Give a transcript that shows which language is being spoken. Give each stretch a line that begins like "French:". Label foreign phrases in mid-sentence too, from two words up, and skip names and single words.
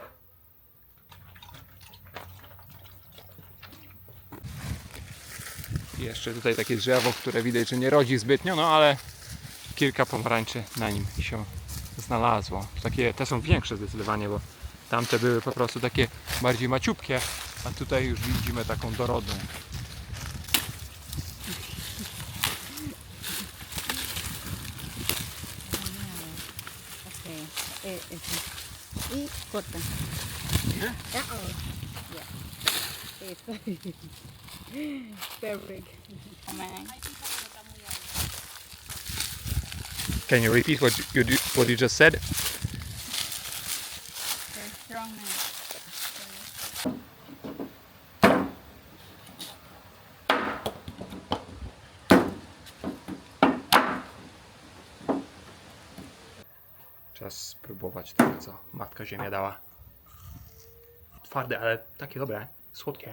Polish: I jeszcze tutaj takie drzewo, które widać, że nie rodzi zbytnio, no ale kilka pomarańczy na nim się znalazło. Te są większe zdecydowanie, bo tamte były po prostu takie bardziej maciupkie, a tutaj już widzimy taką dorodną.
English: Okay.
Spanish: Y corta.
English: Yeah.
Spanish: Eso.
English: Perfect. Amen. Can you repeat what you just said? Very strong now.
Polish: Czas spróbować tego, co Matka Ziemia dała. Twarde, ale takie dobre, słodkie.